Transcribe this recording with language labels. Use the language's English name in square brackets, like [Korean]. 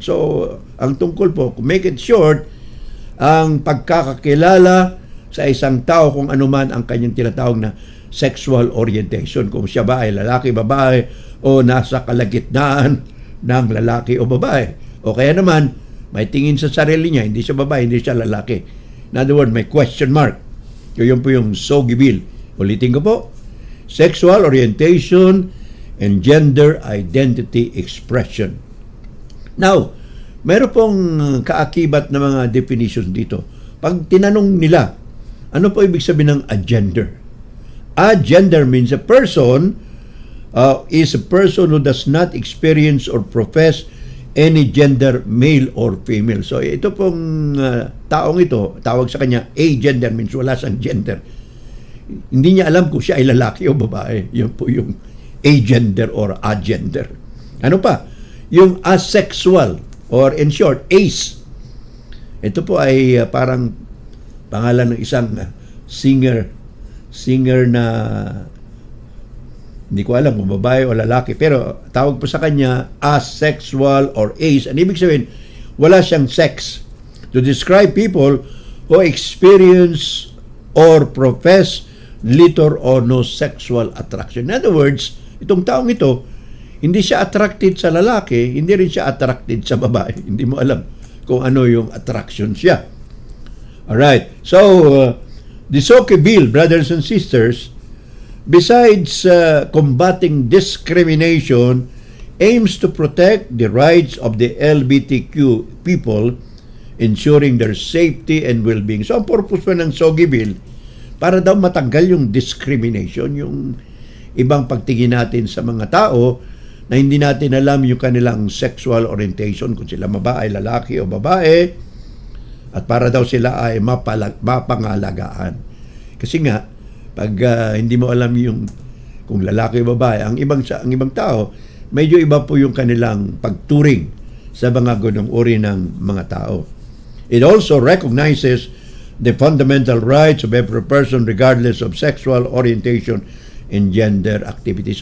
[Filipino] So, ang tungkol po, [English] make it short, [Filipino] ang pagkakakilala sa isang tao kung ano man ang kanyang tinatawag na sexual orientation. Kung siya ba ay lalaki, babae, o nasa kalagitnaan ng lalaki o babae. O kaya naman, may tingin sa sarili niya, hindi siya babae, hindi siya lalaki. [English] In other words, may question mark. [Filipino] Yun po yung Sugi Bill. Ulitin ko po. [English] Sexual orientation and gender identity expression. [Filipino] Now, meron pong kaakibat na mga definitions dito. Pag tinanong nila, ano po ibig sabihin ng agender? [English] Agender means a person is a person who does not experience or profess any gender, male or female. [Filipino] So ito pong taong ito, tawag sa kanya agender, means wala siyang gender. Hindi niya alam kung siya ay lalaki o babae. Yun po yung agender or agender. Ano pa? Yung asexual or [English] in short, [Filipino] ace. Ito po ay parang pangalan ng isang singer na hindi ko alam kung babae o lalaki, pero tawag po sa kanya asexual or ace. Ang ibig sabihin, wala siyang sex. [English] To describe people who experience or profess little or no sexual attraction. In other words, [Filipino] itong taong ito, hindi siya attracted sa lalaki, hindi rin siya attracted sa babae. Hindi mo alam kung ano yung attraction siya. [English] Alright, so the Sugi Bill, brothers and sisters, besides combating discrimination, aims to protect the rights of the LGBTQ people, ensuring their safety and well-being. [Filipino] So ang purpose po ng Sugi Bill, para daw matanggal yung discrimination, yung ibang pagtingin natin sa mga tao na hindi natin alam yung kanilang sexual orientation, kung sila ay lalaki o babae, at para daw sila ay mapangalagaan. Kasi nga, pag hindi mo alam yung kung lalaki o babae, ang ibang tao, medyo iba po yung kanilang pagturing sa mga ganong uri ng mga tao. [English] It also recognizes the fundamental rights of every person regardless of sexual orientation and gender activity.